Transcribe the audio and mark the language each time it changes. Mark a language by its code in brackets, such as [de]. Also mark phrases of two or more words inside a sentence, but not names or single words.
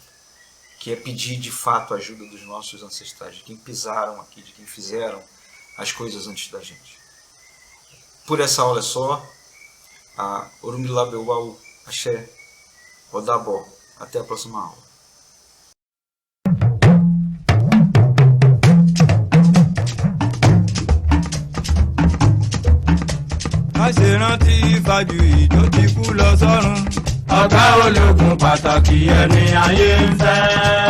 [pt] Que é pedir de fato a ajuda dos nossos ancestrais, de quem pisaram aqui, de quem fizeram as coisas antes da gente. Por essa aula é só. A Orumilá Beuau, Axé, Odabó. Até a próxima aula. [yo] Àṣerántí Fájuyì tó ti kú lọ sọ́run. Ọ̀gá ológun pàtàkì ẹni ayé ń fẹ́.